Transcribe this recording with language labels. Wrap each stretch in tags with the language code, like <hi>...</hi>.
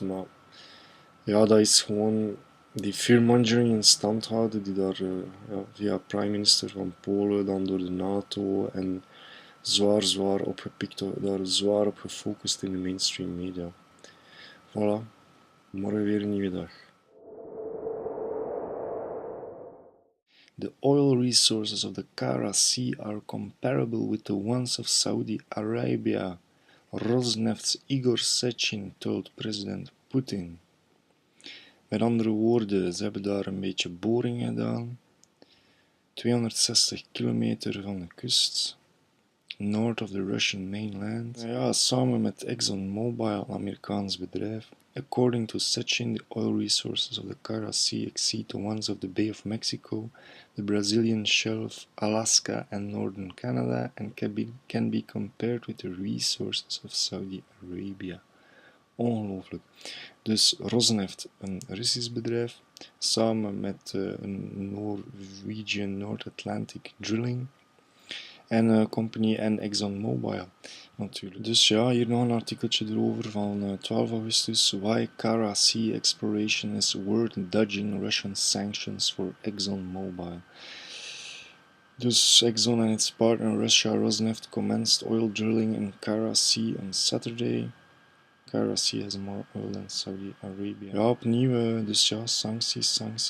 <nl>Maar ja, dat is gewoon die fearmongering in stand houden die daar via</nl> <en>prime minister</en> <nl>van Polen, dan door de NATO en zwaar opgepikt, daar zwaar op gefocust in de</nl> <en>mainstream media.</en> <nl>Voilà, morgen weer een nieuwe dag.</nl> <en>The oil resources of the Kara Sea are comparable with the ones of Saudi Arabia, Rosneft's Igor Sechin told president Putin.</en> <nl>Met andere woorden, ze hebben daar een beetje boringen gedaan, 260 kilometer van de kust,</nl> <en>north of the Russian mainland.</en> <nl>Ja, samen met ExxonMobil, een Amerikaans bedrijf.</nl> <en>According to Sechin, the oil resources of the Kara Sea exceed the ones of the Bay of Mexico, the Brazilian Shelf, Alaska and northern Canada, and can be compared with the resources of Saudi Arabia.</en> <nl>Ongelooflijk. Dus Rosneft, een Russisch bedrijf, samen met een Norwegian North Atlantic Drilling en Company en ExxonMobil natuurlijk. Dus ja, hier nog een artikeltje erover van 12 augustus.</nl> <en>Why Kara Sea Exploration is worth dodging Russian sanctions for ExxonMobil.</en> <nl>Dus</nl> <en>Exxon and its partner Russia Rosneft commenced oil drilling in Kara Sea on Saturday. Kara Sea has more oil than Saudi Arabia.</en> <nl>Ja, opnieuw, dus ja, sancties.</nl>